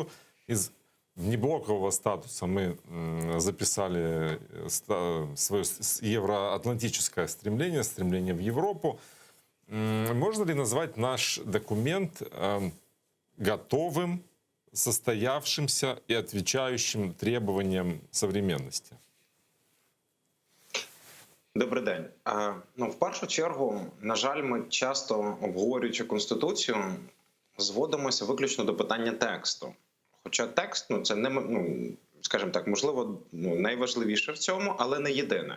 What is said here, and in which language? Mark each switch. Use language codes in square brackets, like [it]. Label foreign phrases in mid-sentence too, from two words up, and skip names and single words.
[ru] Из внеблокового статуса мы записали свое евроатлантическое стремление, стремление в Европу. Можно ли назвать наш документ готовым, состоявшимся и отвечающим требованиям современности? [uk] Добрий день. В першу чергу, на жаль, ми часто, обговорюючи Конституцію, зводимося виключно до питання тексту. Хоча текст, це не, скажімо так, можливо, найважливіше в цьому, але не єдине.